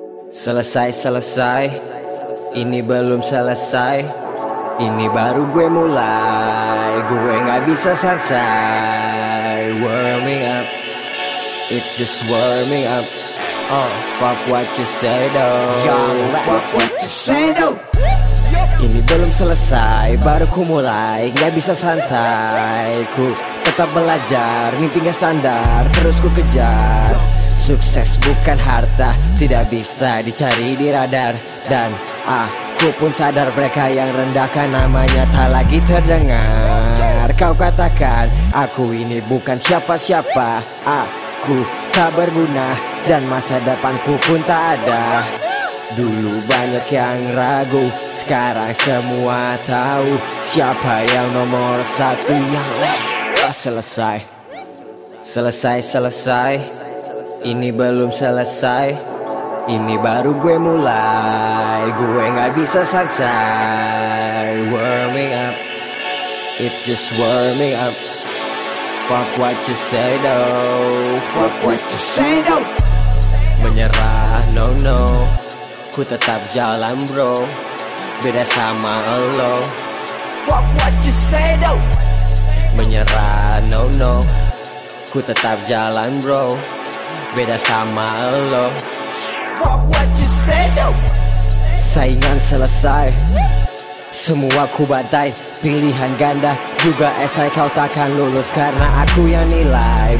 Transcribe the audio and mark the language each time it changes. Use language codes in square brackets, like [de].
[id] Selesai, ini belum selesai, ini baru gue mulai. Gue gak bisa santai. [en] Warming up, it just warming up. Fuck what you say though, young lad. Fuck what you say though. [id] Ini belum selesai, baru ku mulai. Gak bisa santai, ku tetap belajar. Mimpi gak standar, terus ku kejar. Sukses bukan harta, tidak bisa dicari di radar. Dan aku pun sadar mereka yang rendahkan namanya tak lagi terdengar. Kau katakan aku ini bukan siapa-siapa. Aku tak berguna dan masa depanku pun tak ada. Dulu banyak yang ragu, sekarang semua tahu siapa yang nomor satu. Yang [en] let's go. [id] Selesai. Ini belum selesai, ini baru gue mulai. Gue gak bisa santai. [en] Warming up, it just warming up. Fuck what you say though, fuck what you say though. [id] Menyerah, no, ku tetap jalan bro, beda sama lo. [en] Fuck what you say though. [id] Menyerah, no, ku tetap jalan bro, beda sama lo. [en] Fuck what you say though. [id] Saingan selesai, semua ku badai. Pilihan ganda, juga esai kau takkan lulus karena aku yang nilai.